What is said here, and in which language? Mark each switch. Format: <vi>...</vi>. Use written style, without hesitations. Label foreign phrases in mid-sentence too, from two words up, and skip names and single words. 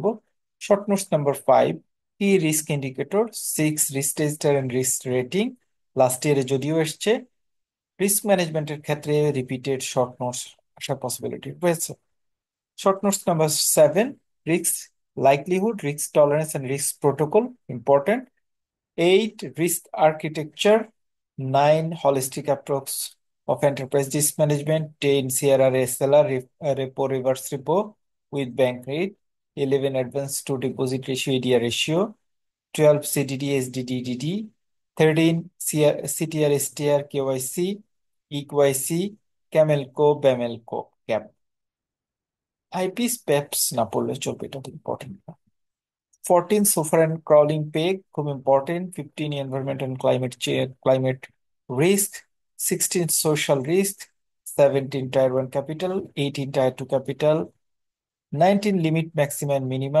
<en>short notes number 5, key risk indicator, 6 risk register and risk rating, last yeare যদিও এসছে। risk managementer</en> <bn>ক্ষেত্রে</bn> <en>repeated short notes</en> <bn>আসার পসিবিলিটি রয়েছে।</bn> <en>short notes number 7, risk likelihood, risk tolerance and risk protocol, important. 8, risk architecture. 9, holistic approach of enterprise risk management. 10, CRR SLR, repo reverse repo with bank rate. 11, advance to deposit ratio, ADR ratio. 12, CDD SDD DD. 13, CTR STR KYC EQIC Camelco Bamelco CAP।</en> <bn>আইপিস পেপস না পড়লে চলবে, এটা ইম্পর্টেন্ট।</bn> <en>14, sofar and crawling peg, খুব ইম্পর্টেন্ট। 15, environment and climate risk. 16, social risk. 17, tier 1 capital. 18, tier 2 capital. 19, limit maxima and minima.</en>